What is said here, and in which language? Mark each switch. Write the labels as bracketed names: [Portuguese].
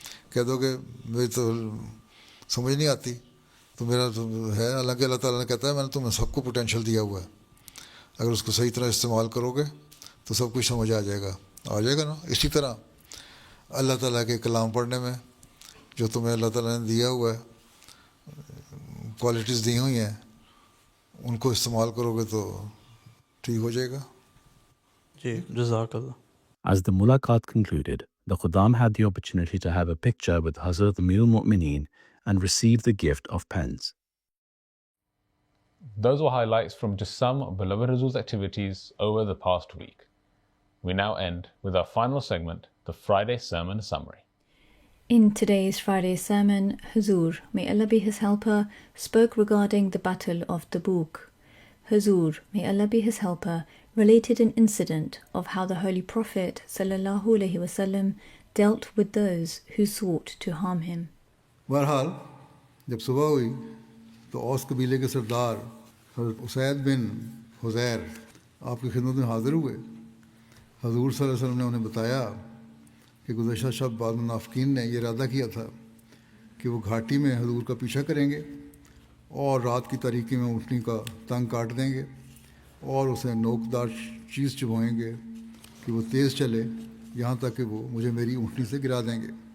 [Urdu] کہہ دو کہ میری تو سمجھ نہیں آتی. تو میرا تو ہے، حالانکہ اللہ تعالیٰ نے کہتا ہے میں نے تمہیں سب کو پوٹینشیل دیا ہوا ہے، اگر اس کو صحیح طرح استعمال کرو گے تو سب کچھ سمجھ آ جائے گا نا. اسی طرح اللہ تعالیٰ کے کلام پڑھنے میں جو تمہیں اللہ تعالیٰ نے دیا ہوا ہے، کوالٹیز دی ہوئی ہیں، ان کو استعمال کرو گے تو ٹھیک ہو جائے گا. جی جزاک اللہ. [English] As the mulaqat concluded, the Khuddam had the opportunity to have a picture with Hazrat Amir al-Mu'mineen and receive the gift of pens. Those were highlights from just some of Beloved Huzoor's activities over the past week. We now end with our final segment, the Friday Sermon Summary. In today's Friday sermon, Huzoor, may Allah be his helper, spoke regarding the Battle of Tabuk. Huzoor, may Allah be his helper, related an incident of how the Holy Prophet ﷺ dealt with those who sought to harm him. [Urdu] بہرحال جب صبح ہوئی تو اوس قبیلے کے سردار حضرت اسید بن حذیر آپ کی خدمت میں حاضر ہوئے. حضور صلی اللہ علیہ وسلم نے انہیں بتایا کہ گزشتہ شب بعض منافقین نے یہ ارادہ کیا تھا کہ وہ گھاٹی میں حضور کا پیچھا کریں گے اور رات کی تاریکی میں اونٹنی کا تنگ کاٹ دیں گے اور اسے نوکدار چیز چبھائیں گے کہ وہ تیز چلے یہاں تک کہ وہ مجھے میری اونٹنی سے گرا دیں گے.